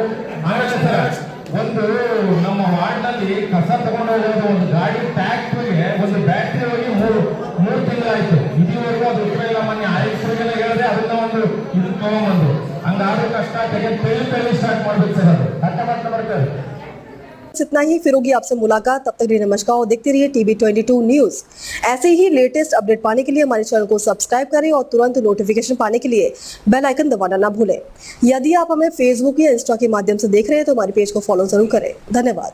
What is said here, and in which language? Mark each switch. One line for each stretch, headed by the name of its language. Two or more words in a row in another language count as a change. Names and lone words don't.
Kannada: ಆಮೇಲೆ ಸರ್, ಒಂದು ನಮ್ಮ ವಾರ್ಡ್ ನಲ್ಲಿ ಕಸ ತಗೊಂಡು ಹೋಗೋದು ಒಂದು ಗಾಡಿ ಟ್ಯಾಕ್ಟ್ರಿಗೆ ಒಂದು ಬ್ಯಾಟ್ರಿ ಹೋಗಿ 3 ತಿಂಗಳಾಯ್ತು. ಇದುವರೆಗೂ ಅದು ಉತ್ತರ ಇಲ್ಲ. ಮೊನ್ನೆ ಆಯುಕ್ತರಿಗೆಲ್ಲ ಹೇಳಿದೆ, ಅದನ್ನ ಒಂದು ಇದು ತಗೊಂಡ್ಬಂದು ಹಂಗಾದ್ರೂ ಕಷ್ಟ ಪೆಲ್ಲಿ ಸ್ಟಾರ್ಟ್ ಮಾಡ್ಬೇಕು ಸರ್. ಅದು ಅರ್ಥ ಬರ್ತದೆ.
Hindi: इतना ही, फिर होगी आपसे मुलाकात। तब तक के लिए नमस्कार और देखते रहिए TB22 न्यूज। ऐसे ही
English: latest update
Hindi: पाने के लिए हमारे चैनल को सब्सक्राइब करें और तुरंत नोटिफिकेशन पाने के लिए
English: bell icon
Hindi: दबाना ना भूलें। यदि आप हमें फेसबुक या इंस्टा के माध्यम से देख रहे हैं तो हमारे पेज को फॉलो जरूर करें।